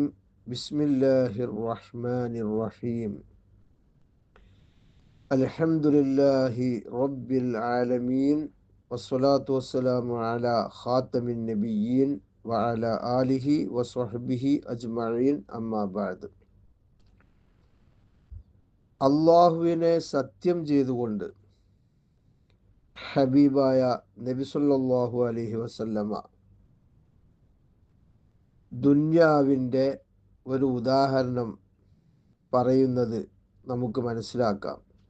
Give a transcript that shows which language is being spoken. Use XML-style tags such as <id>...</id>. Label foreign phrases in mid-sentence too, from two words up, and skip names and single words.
<ar>بسم الله الرحمن الرحيم. الحمد لله رب العالمين، والصلاة والسلام على خاتم النبيين وعلى آله وصحبه أجمعين. أما بعد.</ar> <ml>അള്ളാഹുവിനെ സത്യം ചെയ്തുകൊണ്ട് ഹബീബായ നബി</ml> <ar>صلى الله عليه وسلم</ar> <ml>ദുന്യാവിൻ്റെ ഒരു ഉദാഹരണം പറയുന്നത് നമുക്ക് മനസ്സിലാക്കാം.</ml>